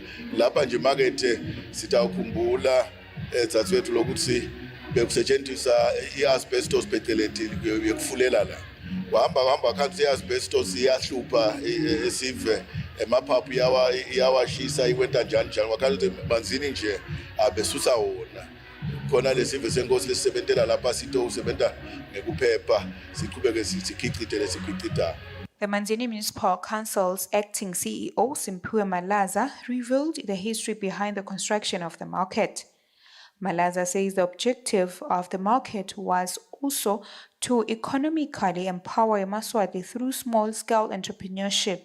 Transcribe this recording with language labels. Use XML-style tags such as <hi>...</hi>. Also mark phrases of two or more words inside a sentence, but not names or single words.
<ss>lapha nje market sitawukhumbula ezathwethu lokuthi bekusetshenziswa iasbestos phecelezi yekufulela la wahamba khansi iasbestos iyahlupha esive emaphaphu iyawashisa ikwenta njani wakhathi Manzini nje abesusa wona khona lesive senkosi lesisebentela lapha sito usebenta ngekuphepha siqhubeke sikhicite lesikhicita.</ss> <en>The Manzini Municipal Council's acting CEO, Simphiwe Malaza, revealed the history behind the construction of the market. Malaza says the objective of the market was also to economically empower eMaswati through small-scale entrepreneurship.</en>